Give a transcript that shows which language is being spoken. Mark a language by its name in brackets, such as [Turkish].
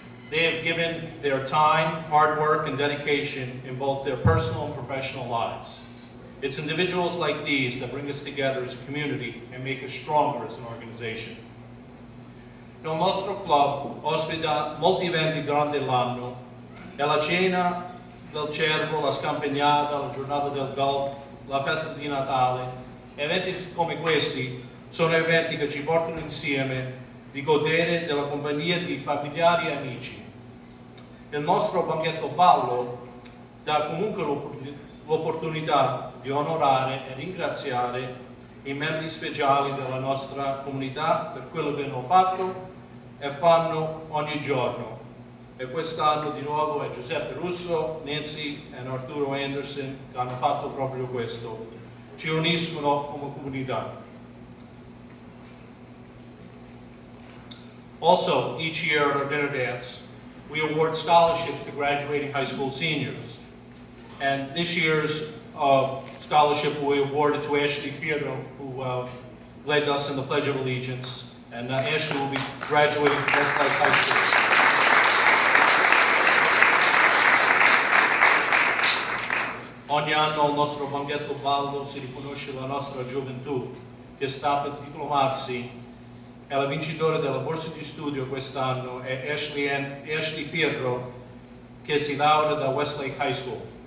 [English] They have given their time, hard work, and dedication in both their personal and professional lives. It's individuals like these that bring us together as a community and make us stronger as an organization. [Italian] Il nostro club ospita molti eventi durante l'anno e la cena del cervo, la scampagnata, la giornata del golf, la festa di Natale. Eventi come questi sono eventi che ci portano insieme di godere della compagnia di familiari e amici. Il nostro banchetto ballo dà comunque l'opportunità di onorare e ringraziare i membri speciali della nostra comunità per quello che hanno fatto e fanno ogni giorno. E quest'anno di nuovo è Giuseppe Russo, Nancy e Arturo Anderson che hanno fatto proprio questo. Ci uniscono come comunità. [English] Also, each year at our dinner dance, we award scholarships to graduating high school seniors. And this year's scholarship will be awarded to Ashley Fierro, who led us in the Pledge of Allegiance. And Ashley will be graduating from Westlake High School. [Italian] Ogni anno al nostro banchetto ballo si riconosce la nostra gioventù che sta per diplomarsi e la vincitrice della borsa di studio quest'anno è Ashley Fierro che si laurea da Westlake High School.